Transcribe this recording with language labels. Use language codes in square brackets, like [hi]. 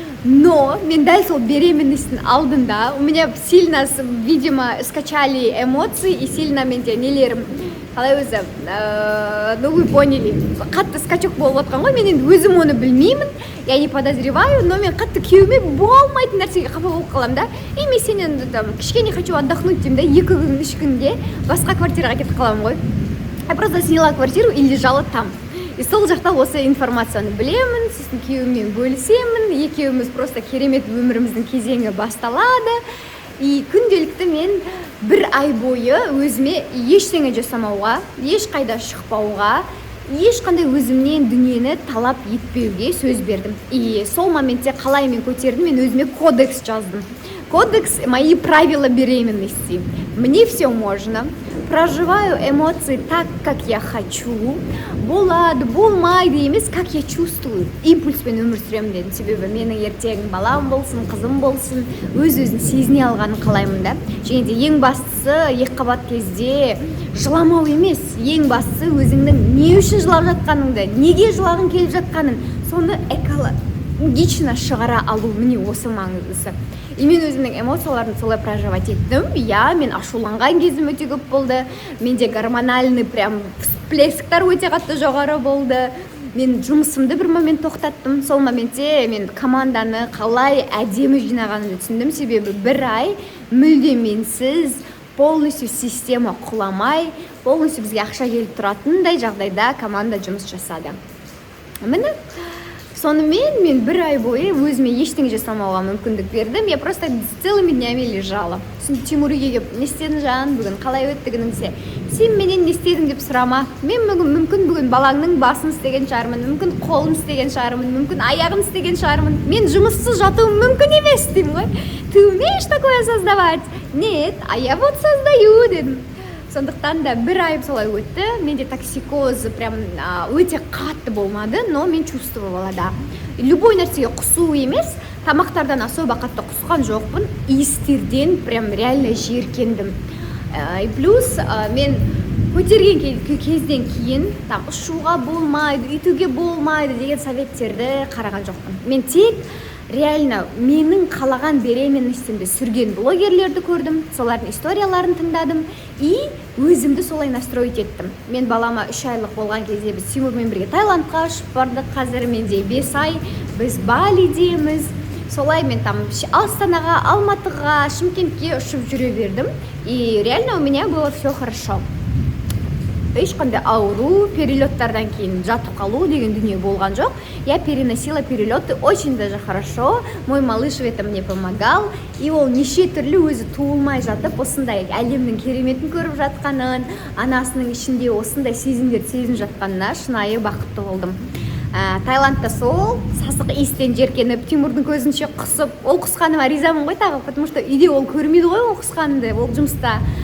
[kk] Но мен дәл сол беременностьтің алдында [ru] у меня сильно, видимо, скачали эмоции и сильно [kk] менде нелерім қалай өзі, [ru] ну вы поняли, [kk] қатты скачок болып отқан ғой. Мен енді өзім оны білмеймін, [ru] я не подозреваю, [kk] но мен қатты күйеуіме болмайтын нәрсеге қапа болып қалам да. И мен сенен кішкене [ru] хочу отдохнуть [kk] деймін да, 2 күн 3 күнде басқа квартираға кетіп қалам ғой. [ru] Я просто сняла квартиру и лежала там. [kk] И сол жақта осы информацияны білемін, сосын күйеуіммен бөлісемін, екеуміз просто керемет өміріміздің кезеңі басталады. И күнделікті мен 1 ай бойы өзіме ештеңе жасамауға, ешқайда шықпауға, ешқандай өзімнен дүниені талап етпеуге сөз бердім. И сол моментте қалай мен көтердім, мен өзіме кодекс жаздым. [ru] Кодекс мои правила беременности. Мне все можно. Проживаю эмоции так, как я хочу. [kk] Болады, болмайды емес, [ru] как я чувствую. [kk] Импульспен өмір сүремін дедім. Себебі менің ертең балам болсын, қызым болсын, өз-өзін сезіне алғанын қалаймын да. Және де ең бастысы, екіқабат кезде жыламау емес. Ең бастысы өзіңнің не үшін жылап жатқаныңды, неге жылағың келіп жатқанын, соны экологично шығара алу, міне осы маңыздысы. И мен өзімнің эмоцияларын солай проживать еттім. Мен ашуланған кезім өте көп болды. Менде гормональный прям всплесктер өте қатты жоғары болды. Мен жұмысымды бір момент тоқтаттым. Сол моментте мен команданы қалай әдемі жинағанымды түсіндім. Себебі 1 ай мүлдем менсіз полностью система құламай, полностью бізге ақша келіп тұратындай жағдайда команда жұмыс жасады. Міне сонымен мен 1 ай бойы өзіме ештеңе жасамауға мүмкіндік бердім. [ru] Я просто целыми днями лежала. [kk] Тимурге келіп, не істедің жан, бүгін қалай өтті күніңсе? Сен менен не істедің деп сұрама. Мен мүмкін бүгін балаңның басын істеген шығармын, мүмкін қолын істеген шығармын, мүмкін аяғын істеген шығармын. Мен жұмыссыз жатуым мүмкін емес деймін ғой. [ru] Ты умеешь такое создавать? Нет, а я вот создаю [kk] дедім. Сондықтан да 1 ай солай өтті. Менде токсикоз прям өте қатты болмады, но мен чувствовала да. Любой нәрсеге құсу емес, тамақтардан особо қатты құсқан жоқпын. Иістерден прям реально жиіркендім. И плюс мен көтерген кезден кейін там ұшуға болмайды, үйтуге болмайды деген советтерді қараған жоқпын. Мен тек реально менің қалаған беременностьімді сүрген блогерлерді көрдім, солардың историяларын тыңдадым и өзімді солай настроить еттім. Мен балама 3 айлық болған кезде біз Тимурмен бірге Таиландқа ұшып бардық. Қазір менде 5 ай біз Балидеміз. Солай мен там Астанаға, Алматыға, Шымкентке ұшып жүре бердім. [ru] И реально у меня было все хорошо. [kk] ешқандай ауру, перелеттардан кейін жатып қалу деген дүние болған жоқ. [ru] Я переносила перелеты очень даже хорошо. Мой малыш в этом мне помогал. [kk] И ол неше түрлі өзі туылмай жатып, осындай әлемнің кереметін көріп жатқанын, анасының ішінде осындай сезімдерді сезініп жатқанына шынайы бақытты болдым. Таиландта сол сасық иістен жеркеніп, Тимурдың көзінше құсып, ол құсқаныма ризамын ғой тағы, [ru] потому что [kk] үйде ол көрмейді ғой ол құсқанды, ол жұмыста.